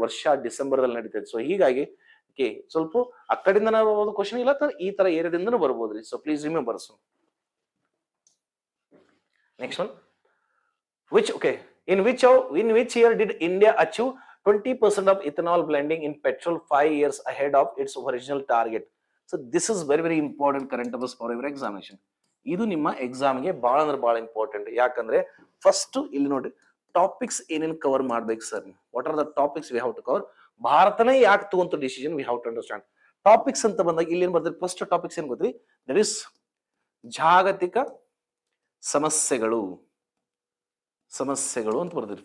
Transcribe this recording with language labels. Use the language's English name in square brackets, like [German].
[Kannada] ವರ್ಷ ಡಿಸೆಂಬರ್ದಲ್ಲಿ ನಡೀತದೆ. ಸೊ ಹೀಗಾಗಿ ಸ್ವಲ್ಪ ಆ ಕಡೆಯಿಂದ ನಾವು ಕ್ವಶನ್ ಇಲ್ಲ, ಈ ತರ ಏರಿಯಾದಿಂದನೂ ಬರ್ಬೋದ್ರಿ. [English] So please remember. Next one, in which year did India achieve 20% of ethanol blending in petrol 5 years ahead of its original target? So this is very very important current affairs for your examination. [Kannada] ಇದು ನಿಮ್ಮ ಎಕ್ಸಾಮ್ಗೆ ಬಹಳ ಅಂದ್ರೆ ಬಹಳ important. ಯಾಕಂದ್ರೆ first ಇಲ್ಲಿ ನೋಡಿ topics ಏನೇನು ಕವರ್ ಮಾಡ್ಬೇಕು sir, [English] What are the topics we have to cover. [Kannada] ಭಾರತನೇ ಯಾಕೆ ತಗೊಂತ [English] Decision we have to understand. [Kannada] Topics ಅಂತ ಬಂದಾಗ ಇಲ್ಲಿ ಏನ್ ಬರ್ತದೆ, ಫಸ್ಟ್ ಟಾಪಿಕ್ಸ್ ಏನ್ ಗೊತ್ತ್ರಿ, ದಟ್ ಇಸ್ ಜಾಗತಿಕ ಸಮಸ್ಯೆಗಳು ಅಂತ ಬರ್ತದೆ.